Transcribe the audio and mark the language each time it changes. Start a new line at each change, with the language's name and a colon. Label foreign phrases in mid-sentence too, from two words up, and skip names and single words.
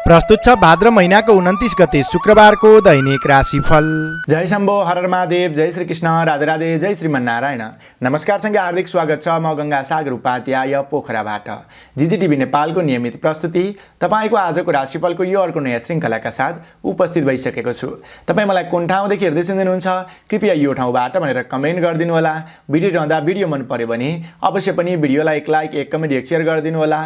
Nepali: प्रस्तुत छ भाद्र महिनाको 29 गते शुक्रबारको दैनिक राशिफल। जय शम्भो, हर महादेव, जय श्री कृष्ण, राधे राधे, जय श्रीमन्नारायण। नमस्कार सँगै हार्दिक स्वागत छ म गंगा सागर उपाध्याय पोखराबाट। जिजिटिभी नेपालको नियमित प्रस्तुति तपाईको आजको राशिफलको यो अर्को नयाँ श्रृङ्खलाका साथ उपस्थित भइसकेको छु। तपाई मलाई कुन ठाउँदेखि हेर्दै सुन्नुहुन्छ कृपया यो ठाउँबाट भनेर कमेन्ट गरिदिनु होला। भिडियो रहँदा भिडियो मन पर्यो भने अवश्य पनि भिडियोलाई एक लाइक, एक कमेन्ट, एक शेयर गरिदिनु होला।